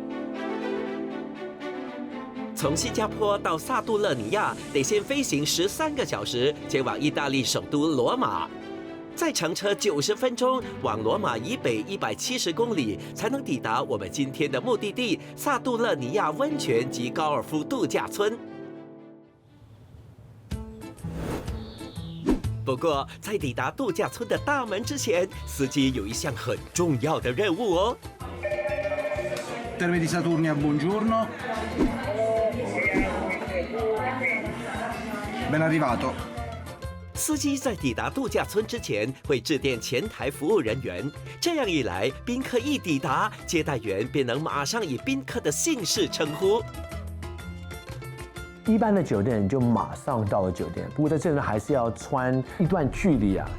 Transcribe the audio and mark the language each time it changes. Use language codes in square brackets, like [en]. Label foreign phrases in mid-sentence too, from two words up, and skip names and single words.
[zh] 从新加坡到萨杜勒尼亚得先飞行13个小时，前往意大利首都罗马，再乘车90分钟往罗马以北170公里，才能抵达我们今天的目的地萨杜勒尼亚温泉及高尔夫度假村。不过，在抵达度假村的大门之前，司机有一项很重要的任务哦。 [it] Terme di Saturnia, buongiorno. Ben arrivato. [zh] 司机在抵达度假村之前会致电前台服务人员，这样一来，宾客一抵达，接待员便能马上以宾客的姓氏称呼。一般的酒店就马上到了酒店，不过在这里还是要穿一段距离啊。